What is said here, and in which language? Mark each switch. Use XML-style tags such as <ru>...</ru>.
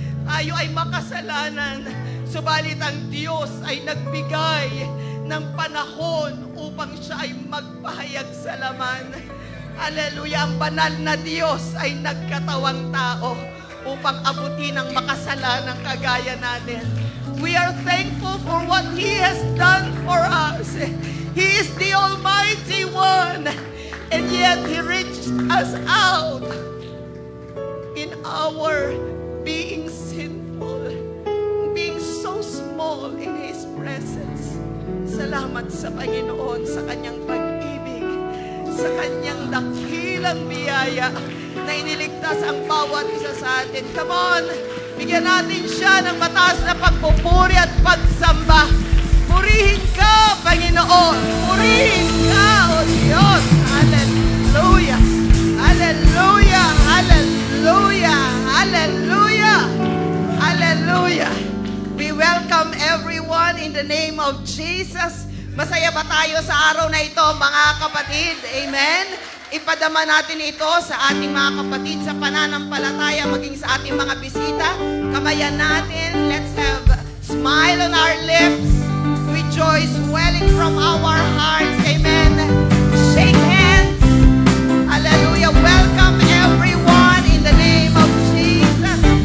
<tl>Tayo ay makasalanan, subalit ang Diyos ay nagbigay ng panahon upang siya ay magpahayag sa laman. Hallelujah! Ang banal na Diyos ay nagkatawang tao upang abutin ang makasalanang kagaya natin.</tl> <en>We are thankful for what He has done for us. He is the Almighty One, and yet He reached us out in our being sinful, being so small in His presence.</en> <tl>Salamat sa Panginoon sa Kanyang pag-ibig, sa Kanyang dakilang biyaya na iniligtas ang bawat isa sa atin.</tl> <en>Come on,</en> <tl>bigyan natin siya ng mataas na pagpupuri at pagsamba. Purihin ka, Panginoon. Purihin ka, O Diyos.</tl> <en>Hallelujah. Hallelujah. Hallelujah. Hallelujah. Hallelujah. We welcome everyone in the name of Jesus.</en> <tl>Masaya ba tayo sa araw na ito, mga kapatid? Amen? Ipadama natin ito sa ating mga kapatid sa pananampalataya, maging sa ating mga bisita. Kamayan natin.</tl> <en>Let's have a smile on our lips. Joy swelling from our hearts. Amen. Shake hands. Hallelujah. Welcome everyone in the name of Jesus.</en>